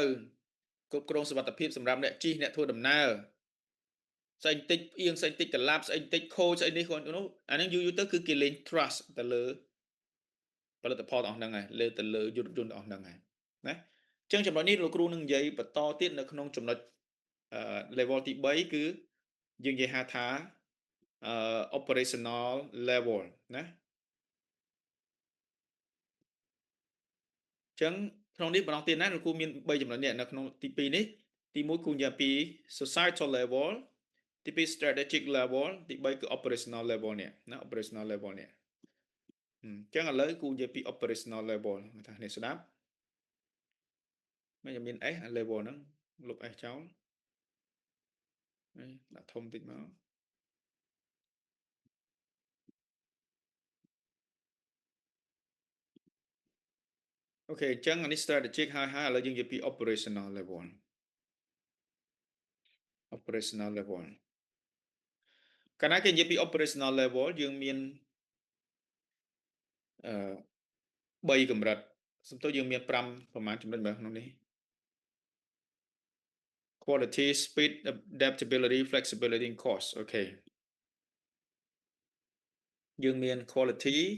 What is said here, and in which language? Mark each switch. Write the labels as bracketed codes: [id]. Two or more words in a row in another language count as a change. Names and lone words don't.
[km] គ្រប់គ្រងសុវត្ថិភាពសម្រាប់អ្នកជិះអ្នកធ្វើដំណើរស្អីបន្តិចផ្អៀងស្អីបន្តិចកលាប់ស្អីបន្តិចខូចស្អីនេះគាត់នោះអានឹងយូរទៅគឺគេលេង trust ទៅលើផលិតផលទាំងអស់ហ្នឹងហើយលើទៅលើយុទ្ធជនទាំងអស់ហ្នឹងហើយណាអញ្ចឹងចំណុចនេះលោកគ្រូនឹងនិយាយបន្តទៀតនៅក្នុងចំណុចlevel ទី3គឺយើងនិយាយហៅថា [en] operational level [km] ណា អញ្ចឹងក្នុងនេះម្ដងទៀតណាលោកគ្រូមាន3ចំណុចនេះនៅក្នុងទី2នេះទី1គូនិយាយពី [en] societal level [km] ទី2 [en] strategic level [km] ទី3គឺ [en] operational level [km] នេះណា [en] operational level [km] នេះអញ្ចឹងឥឡូវគូនិយាយពី [en] operational level [km] ថានេះស្ដាប់ មិនមាន S level ហ្នឹងលុប S ចោលដាក់ធំតិចមកអូខេអញ្ចឹងអានេះ strategic ហើយឥឡូវយើងនិយាយពី [en] operational level operational level [km] កាលណាគេនិយាយពី [en] operational level [km] យើងមាន3កម្រិតសំទោសយើងមាន5ប្រមាណចំណុចមើលក្នុងនេះ [en] quality speed adaptability flexibility and cost [km] អូខេយើងមាន quality